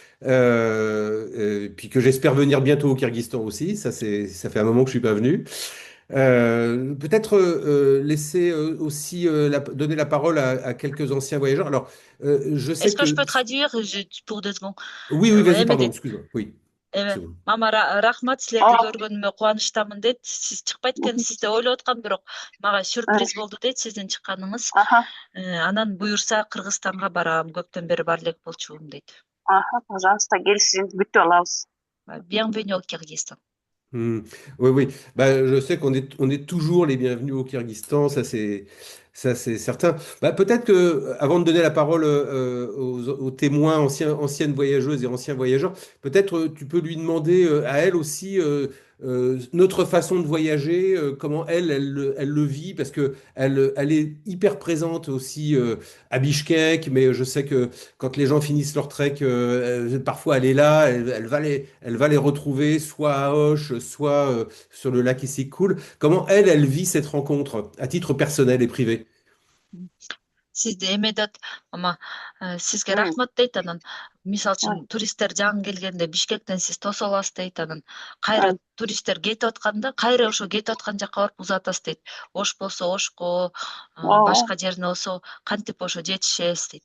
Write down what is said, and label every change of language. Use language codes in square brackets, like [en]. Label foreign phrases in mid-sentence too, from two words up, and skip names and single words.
[fr] Puis que j'espère venir bientôt au Kyrgyzstan aussi. Ça fait un moment que je suis pas venu. Peut-être laisser aussi donner la parole à quelques anciens voyageurs. Alors, je sais Est-ce que je que... peux traduire pour 2 secondes? Oui, oui, vas-y, Эме pardon, [ky] дейт, [fr] excuse-moi. Oui, эме c'est bon. [ky] мама рахмат, силерди көргөнүмө кубанычтамын дейт. Сиз чыкпайт экенсиз деп ойлоп аткам, бирок мага сюрприз болду дейт сиздин чыкканыңыз. Анан буюрса Кыргызстанга барам, көптөн бери бара элек болчумун дейт. Пожалуйста, келишиңизди күтүп алабыз. [fr] Bienvenue au Kyrgyzstan. Oui, oui. Bah, je sais on est toujours les bienvenus au Kyrgyzstan, ça c'est certain. Bah, peut-être que avant de donner la parole aux témoins, anciennes voyageuses et anciens voyageurs, peut-être tu peux lui demander à elle aussi notre façon de voyager, comment elle le vit, parce que elle est hyper présente aussi à Bichkek, mais je sais que quand les gens finissent leur trek, parfois elle est là, elle va les retrouver soit à Auch, soit sur le lac Issyk-Kul. Comment elle vit cette rencontre à titre personnel et privé? [ky] Сизди эме дейт, мама, сизге рахмат дейт. Анан мисалы үчүн туристтер жаңы келгенде Бишкектен сиз тосуп аласыз дейт. Анан кайра туристтер кетип атканда кайра ошо кетип аткан жакка барып узатасыз дейт. Ош болсо Ошко, башка жерине болсо кантип ошо жетишебиз дейт.